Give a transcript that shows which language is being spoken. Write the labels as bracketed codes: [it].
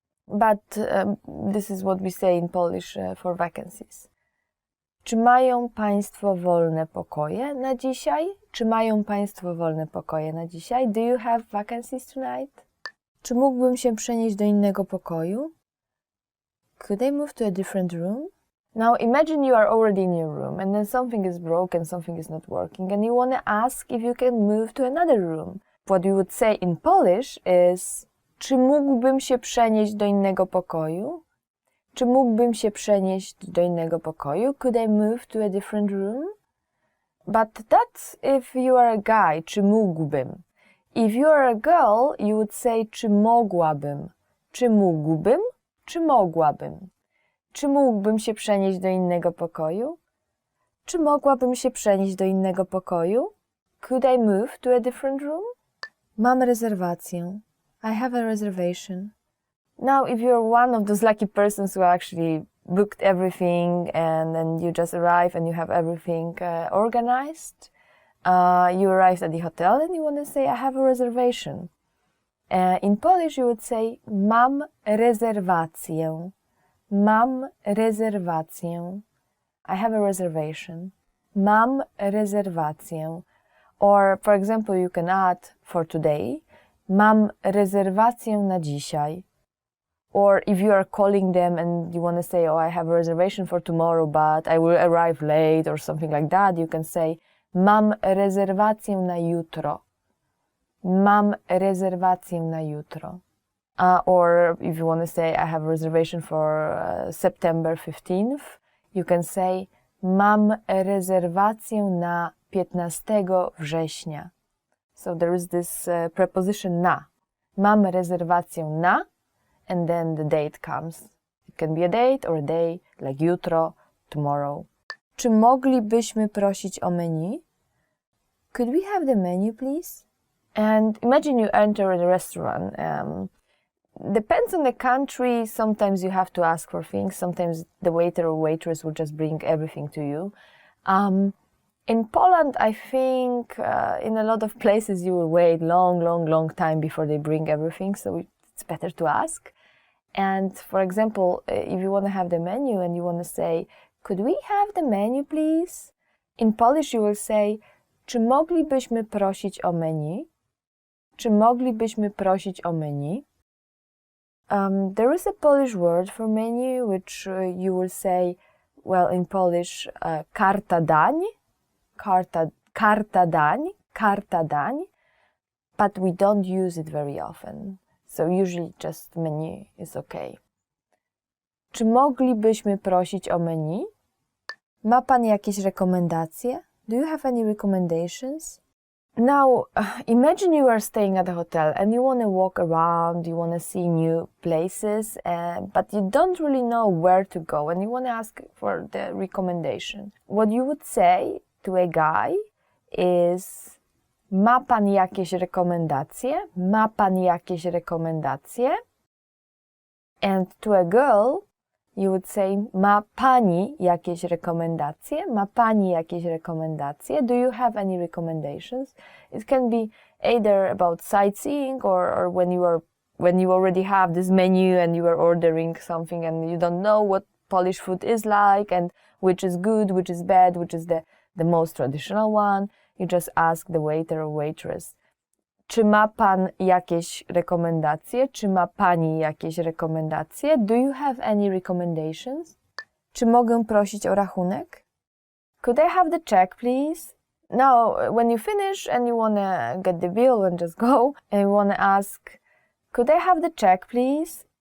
[en] But this is what we say in Polish for vacancies. [pl] Czy mają Państwo wolne pokoje na dzisiaj? Czy mają Państwo wolne pokoje na dzisiaj? [en] Do you have vacancies tonight? [pl] Czy mógłbym się przenieść do innego pokoju? [en] Could I move to a different room? Now imagine you are already in your room and then something is broken, something is not working and you want to ask if you can move to another room. What you would say in Polish is, [pl] czy mógłbym się przenieść do innego pokoju? Czy mógłbym się przenieść do innego pokoju? [en] Could I move to a different room? But that's if you are a guy, [pl] czy mógłbym. [en] If you are a girl, you would say, [pl] czy mogłabym. Czy mógłbym? Czy mogłabym? Czy mógłbym się przenieść do innego pokoju? Czy mogłabym się przenieść do innego pokoju? [en] Could I move to a different room? [pl] Mam rezerwację. [en] I have a reservation. Now, if you're one of those lucky persons who actually booked everything and then you just arrive and you have everything organized, you arrived at the hotel and you want to say, I have a reservation. In Polish, you would say, [pl] mam rezerwację. Mam rezerwację. [en] I have a reservation. [pl] Mam rezerwację. [en] Or, for example, you can add for today, [pl] mam rezerwację na dzisiaj. [en] Or if you are calling them and you want to say, oh, I have a reservation for tomorrow, but I will arrive late or something like that, you can say, [pl] mam rezerwację na jutro. Mam rezerwację na jutro. [en] Or if you want to say, I have a reservation for September 15th, you can say, [pl] mam rezerwację na 15 września. [en] So there is this preposition na. [pl] Mam rezerwację na, [en] and then the date comes. It can be a date or a day, like jutro, tomorrow. [pl] Czy moglibyśmy prosić o menu? [en] Could we have the menu, please? And imagine you enter a restaurant. Depends on the country. Sometimes you have to ask for things. Sometimes the waiter or waitress will just bring everything to you. In Poland, I think in a lot of places you will wait long time before they bring everything. So it's better to ask. And for example, if you want to have the menu and you want to say, could we have the menu, please? In Polish you will say, [pl] czy moglibyśmy prosić o menu? Czy moglibyśmy prosić o menu? [en] There is a Polish word for menu, which you will say, well, in Polish, [pl] karta dań, karta dań, [en] but we don't use it very often. So usually just menu is okay. [pl] Czy moglibyśmy prosić o menu? Ma Pan jakieś rekomendacje? [en] Do you have any recommendations? Now, imagine you are staying at a hotel and you want to walk around, you want to see new places, but you don't really know where to go and you want to ask for the recommendation. What you would say to a guy is, [pl] ma Pan jakieś rekomendacje? Ma Pan jakieś rekomendacje? [en] And to a girl, you would say, [pl] ma Pani jakieś rekomendacje? Ma Pani jakieś rekomendacje? [en] Do you have any recommendations? It can be either about sightseeing or when you already have this menu and you are ordering something and you don't know what Polish food is like and which is good, which is bad, which is the most traditional one. You just ask the waiter or waitress, [pl] Czy ma pan jakieś rekomendacje? Czy ma pani jakieś rekomendacje? [en] Do you have any recommendations? [pl] Czy mogę prosić o rachunek? [en] Could I have the check, please? Now, when you finish and you wanna get the bill and just go, and you wanna ask, could I have the check, please?